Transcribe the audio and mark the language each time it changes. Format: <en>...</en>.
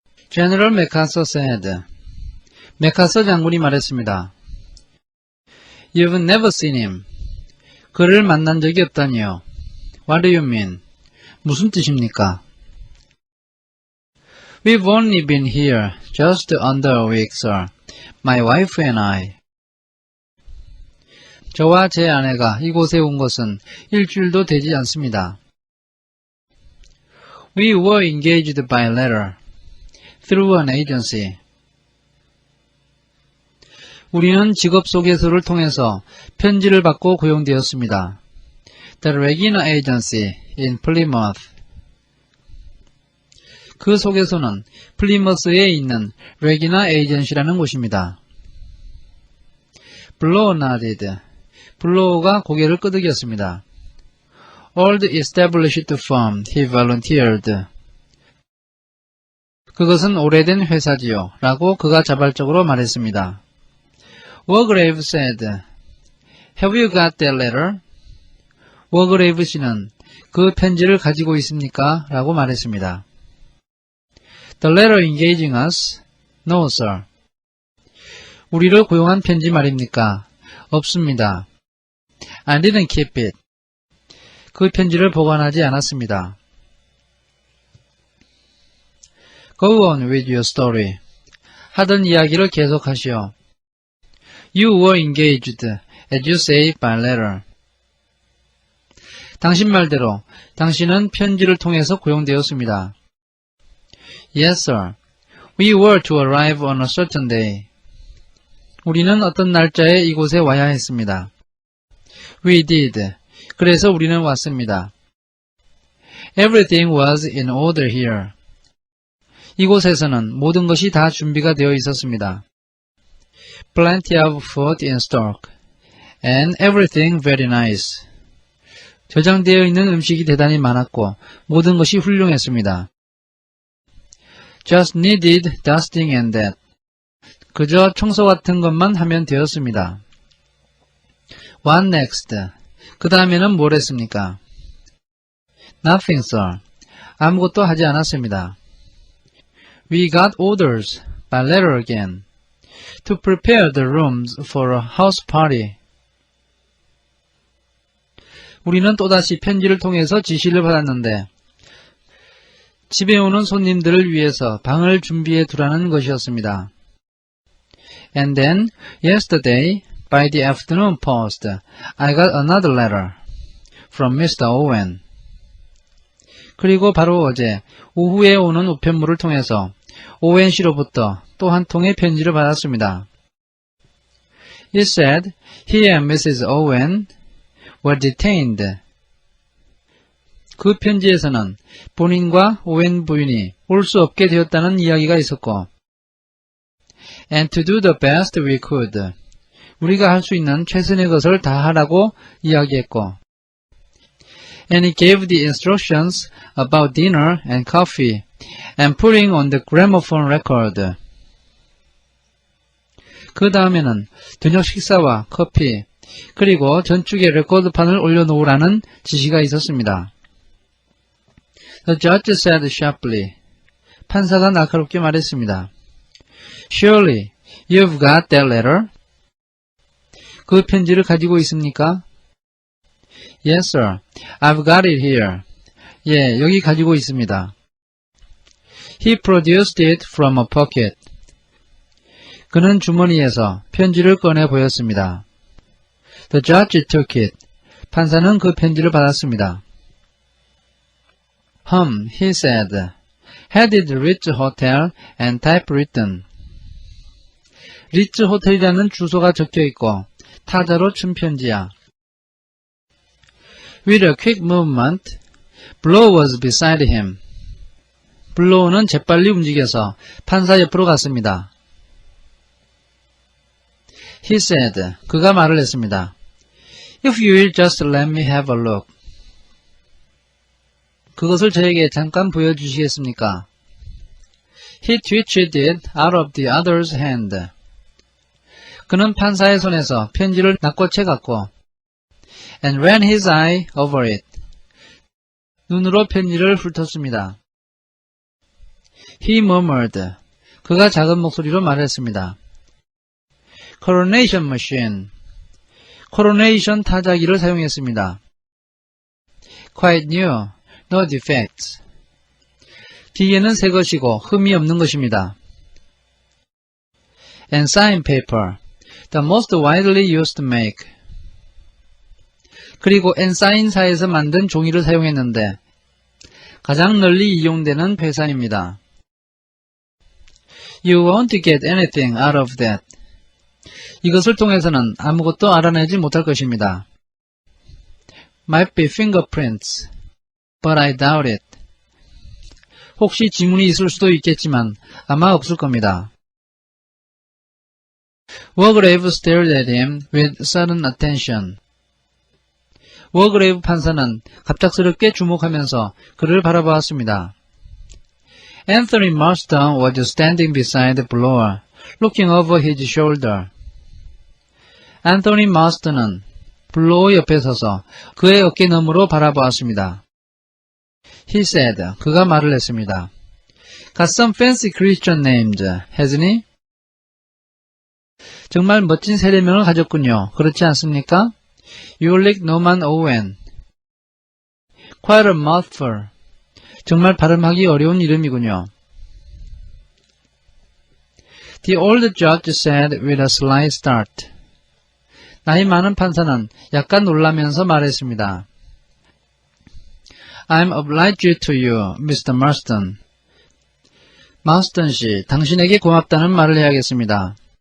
<en>General MacArthur said.</en> <ko>맥카서 장군이 말했습니다.</ko> <en>You've never seen him.</en> <ko>그를 만난 적이 없다니요.</ko> <en>What do you mean?</en> <ko>무슨 뜻입니까?</ko> <en>We've only been here just under a week, sir. My wife and I.</en> <ko>저와 제 아내가 이곳에 온 것은 일주일도 되지 않습니다.</ko> <en>We were engaged by letter through an agency.</en> <ko>우리는 직업 소개서를 통해서 편지를 받고 고용되었습니다.</ko> <en>The Regina Agency in Plymouth.</en> <ko>그 소개서는 플리머스에 있는 레기나 에이전시라는 곳입니다.</ko> <en>블로우 nodded.</en> <ko>블로우가 고개를 끄덕였습니다.</ko> <en>Old established firm, he volunteered.</en> <ko>그것은 오래된 회사지요. 라고 그가 자발적으로 말했습니다.</ko> <en>Wargrave said, Have you got that letter?</en> <ko>워그레이브 씨는 그 편지를 가지고 있습니까? 라고 말했습니다.</ko> <en>The letter engaging us? No, sir.</en> <ko>우리를 고용한 편지 말입니까? 없습니다.</ko> <en>I didn't keep it.</en> <ko>그 편지를 보관하지 않았습니다.</ko> <en>Go on with your story.</en> <ko>하던 이야기를 계속하시오.</ko> <en>You were engaged, as you say, by letter.</en> <ko>당신 말대로 당신은 편지를 통해서 고용되었습니다.</ko> <en>Yes, sir. We were to arrive on a certain day.</en> <ko>우리는 어떤 날짜에 이곳에 와야 했습니다.</ko> <en>We did.</en> <ko>그래서 우리는 왔습니다.</ko> <en>Everything was in order here.</en> <ko>이곳에서는 모든 것이 다 준비가 되어 있었습니다.</ko> <en>Plenty of food in stock. And everything very nice.</en> <ko>저장되어 있는 음식이 대단히 많았고 모든 것이 훌륭했습니다.</ko> <en>Just needed dusting and that.</en> <ko>그저 청소 같은 것만 하면 되었습니다.</ko> <en>What next?</en> <ko>그 다음에는 뭘 했습니까?</ko> <en>Nothing, sir.</en> <ko>아무것도 하지 않았습니다.</ko> <en>We got orders by letter again to prepare the rooms for a house party.</en> <ko>우리는 또다시 편지를 통해서 지시를 받았는데 집에 오는 손님들을 위해서 방을 준비해 두라는 것이었습니다.</ko> <en>And then, yesterday, by the afternoon post, I got another letter from Mr. Owen.</en> <ko>그리고 바로 어제 오후에 오는 우편물을 통해서 오웬 씨로부터 또 한 통의 편지를 받았습니다.</ko> <en>It said, he and Mrs. Owen were detained.</en> <ko>그 편지에서는 본인과 오웬 부인이 올 수 없게 되었다는 이야기가 있었고</ko> <en>And to do the best we could.</en> <ko>우리가 할 수 있는 최선의 것을 다 하라고 이야기했고</ko> <en>And he gave the instructions about dinner and coffee and putting on the gramophone record.</en> <ko>그 다음에는 저녁 식사와 커피 그리고 전축에 레코드판을 올려놓으라는 지시가 있었습니다.</ko> <en>The judge said sharply.</en> <ko>판사가 날카롭게 말했습니다.</ko> <en>Surely, you've got that letter?</en> <ko>그 편지를 가지고 있습니까?</ko> <en>Yes, sir. I've got it here.</en> <ko>예, 여기 가지고 있습니다.</ko> <en>He produced it from a pocket.</en> <ko>그는 주머니에서 편지를 꺼내 보였습니다.</ko> <en>The judge took it.</en> <ko>판사는 그 편지를 받았습니다.</ko> <en>He said. Headed Ritz Hotel and typewritten.</en> <ko>리츠 호텔이라는 주소가 적혀있고 타자로 친 편지야.</ko> <en>With a quick movement, Blow was beside him.</en> <ko>블로우는 재빨리 움직여서 판사 옆으로 갔습니다.</ko> <en>He said,</en> <ko>그가 말을 했습니다.</ko> <en>If you will just let me have a look.</en> <ko>그것을 저에게 잠깐 보여주시겠습니까?</ko> <en>He twitched it out of the other's hand.</en> <ko>그는 판사의 손에서 편지를 낚고채 갔고</ko> <en>and ran his eye over it.</en> <ko>눈으로 편지를 훑었습니다.</ko> <en>He murmured.</en> <ko>그가 작은 목소리로 말했습니다.</ko> <en>Coronation machine.</en> <ko>코로네이션 타자기를 사용했습니다.</ko> <en>Quite new. No defects.</en> <ko>기계는 새 것이고 흠이 없는 것입니다.</ko> <en>Ensign paper. The most widely used make.</en> <ko>그리고 엔사인사에서 만든 종이를 사용했는데 가장 널리 이용되는 회사입니다.</ko> <en>You won't get anything out of that.</en> <ko>이것을 통해서는 아무것도 알아내지 못할 것입니다.</ko> <en>Might be fingerprints, but I doubt it.</en> <ko>혹시 지문이 있을 수도 있겠지만 아마 없을 겁니다.</ko> <en>Wargrave stared at him with sudden attention.</en> <ko>워그레이브 판사는 갑작스럽게 주목하면서 그를 바라보았습니다.</ko> <en>Anthony Marston was standing beside the blower, looking over his shoulder.</en> <ko>앤토니 마스턴은 블로어 옆에 서서 그의 어깨 너머로 바라보았습니다.</ko> <en>He said,</en> <ko>그가 말을 했습니다.</ko> <en>Got some fancy Christian names, hasn't he?</en> <ko>정말 멋진 세례명을 가졌군요. 그렇지 않습니까? Ulrich Norman Owen.</ko> <en>Quite a mouthful.</en> <ko>정말 발음하기 어려운 이름이군요.</ko> <en>The old judge said with a slight start.</en> <ko>나이 많은 판사는 약간 놀라면서 말했습니다.</ko> <en>I'm obliged to you, Mr. Marston.</en> <ko>마스턴 씨, 당신에게 고맙다는 말을 해야겠습니다.</ko>